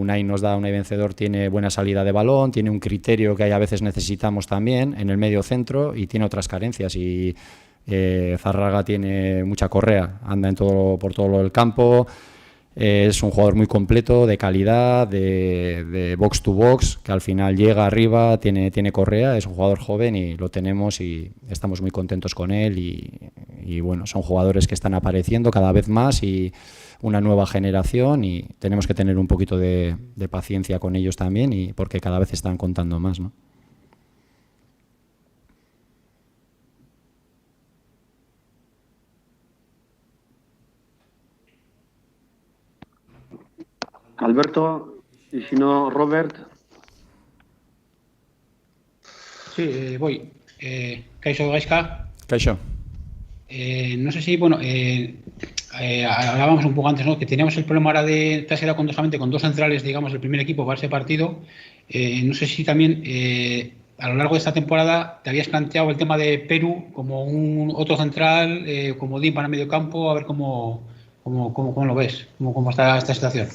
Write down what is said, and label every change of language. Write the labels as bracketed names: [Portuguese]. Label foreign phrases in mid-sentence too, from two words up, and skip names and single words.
[Spanish] Unai Vencedor tiene buena salida de balón, tiene un criterio que a veces necesitamos también en el medio centro y tiene otras carencias. Y Zárraga tiene mucha correa, anda por todo el campo. Es un jugador muy completo, de calidad, de [English] box to box, [Spanish] que al final llega arriba, tiene correa, es un jugador joven y lo tenemos y estamos muy contentos con él y bueno, son jugadores que están apareciendo cada vez más y una nueva generación y tenemos que tener un poquito de paciencia con ellos también y porque cada vez están contando más, ¿no? Alberto, y si no, Robert. Sí, voy. [Basque] Kaixo Gaizka. Kaixo. [Spanish] No sé si, bueno, hablábamos un poco antes, ¿no? Que teníamos el problema ahora de trasera solamente con dos centrales, digamos, el primer equipo para ese partido. No sé si también a lo largo de esta temporada te habías planteado el tema de Perú como otro central, como Dean para medio campo, a ver cómo lo ves, cómo está esta situación.